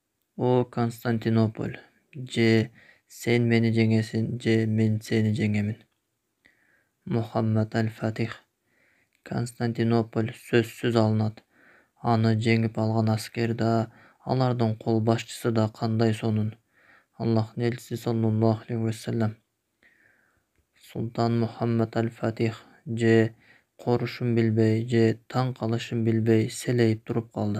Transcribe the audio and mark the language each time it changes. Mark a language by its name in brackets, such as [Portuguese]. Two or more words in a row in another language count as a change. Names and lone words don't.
[Kyrgyz] O Konstantinopol, je sen meni жеңесиң, же мен сени жеңемин. Muhammad al-Fatih. Konstantinopol сөзсүз алынат. Аны жеңип алган аскер да, алардын кол башчысы да кандай сонун. Аллахтын элчиси [Arabic] صلى الله عليه وسلم. [Kyrgyz] Султан Muhammad al-Fatih же корушун билбей, же таң калышын билбей селейип туруп калды.